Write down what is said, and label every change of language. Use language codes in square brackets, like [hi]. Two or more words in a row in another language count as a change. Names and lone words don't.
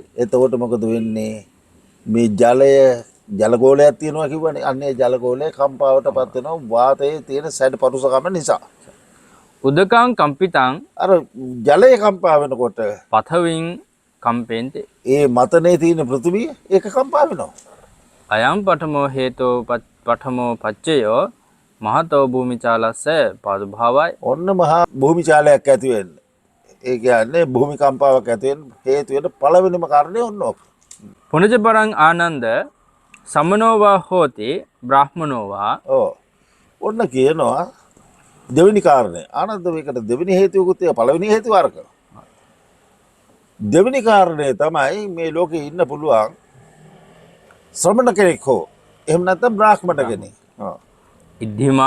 [si] එතකොට මොකද වෙන්නේ? මේ ජලගෝලයක් තියෙනවා කිව්වනේ. අන්නේ ජලගෝලය කම්පාවටපත් වෙනවා වාතයේ තියෙන සැඩ පරුසකම නිසා. [pi] උදකං කම්පිතං [si] අර ජලය කම්පා වෙනකොට [pi] පථවින් කම්පෙන්ති. [si] ඒ මතනේ තියෙන පෘථිවිය ඒක කම්පා වෙනවා. [pi] අයම් පඨමෝ හේතෝ පඨමෝ පච්චයෝ මහතෝ භූමිචාලස්ස පාදුභාවයි. [si] ඔන්න මහා භූමිචාලයක් ඇති වෙන්න. ඒ කියන්නේ භූමිකම්පාවක් ඇති වෙන්න හේතු වෙන පළවෙනිම කාරණේ ඔන්න ඔක. [pi] පුනජ පරං ආනන්ද සමනෝවා හෝති බ්‍රාහ්මනෝවා. [si] ඔව්. ඔන්න කියනවා දෙවෙනි කාරණේ. ආනන්ද මේකට දෙවෙනි හේතුවකුත් ඒ පළවෙනි හේතුව අරක. දෙවෙනි කාරණේ තමයි මේ ලෝකේ ඉන්න පුළුවන් ශ්‍රමණ කෙනෙක් හෝ එහෙම නැත්නම් බ්‍රාහ්මණ කෙනෙක්. ඉද්ධිමා